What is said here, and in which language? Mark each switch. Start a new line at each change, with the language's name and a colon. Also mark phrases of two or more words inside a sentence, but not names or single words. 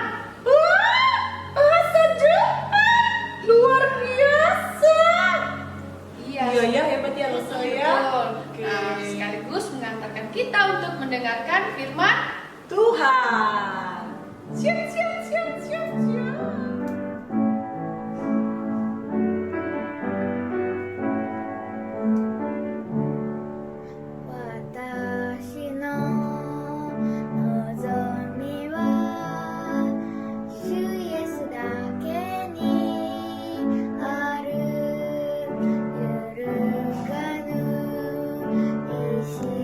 Indonesian: Wah, bahasa Jepang luar biasa. Iya, Iya, hebat ya lo saya. betul. Oke. Nah, sekaligus mengantarkan kita untuk mendengarkan firman Tuhan. Siap, siap, siap, siap, siap.
Japanese: 私の望みは主イエスだけにある揺るがぬ礎